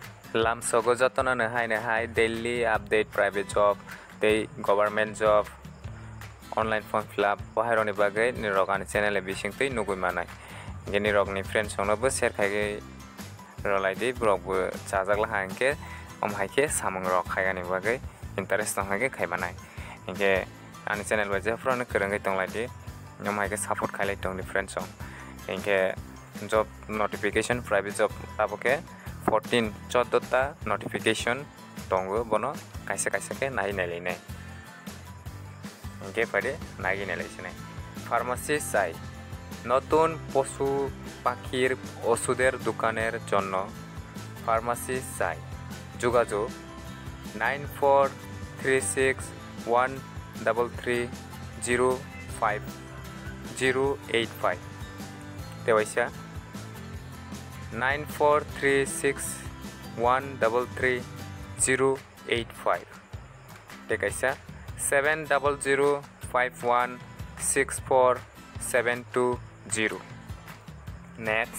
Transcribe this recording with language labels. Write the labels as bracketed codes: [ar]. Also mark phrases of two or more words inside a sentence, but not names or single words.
[trp] Lamsogo jotona no hai [en] daily update private job [trp] tei [en] government job online form fill up [trp] bahaironi bagai nirokani channel e bisingtwi nugui mannai ge nirokni friends songnobo share khaigi rolaidi brok bo chajagla hinkhe haike samung rok khaigani bagai interest tong haike khaimanai hinkhe ani channel bai jefrano kwrwngai tonglaidi haike support khailai tong ni friends song hinkhe [en] job notification private job [trp] taboke 14 ta notification tongo bono kaisa ke nai nai hinkhe pare nagi nai pharmacy [bn] চাই নতুন পশু পাখির ওষুধের দোকানের জন্য ফার্মাসি চাই যোগাযোগ 943613305085 দেওয়াইছা 9436133085 দেখাইছা 7005164720 নেক্সট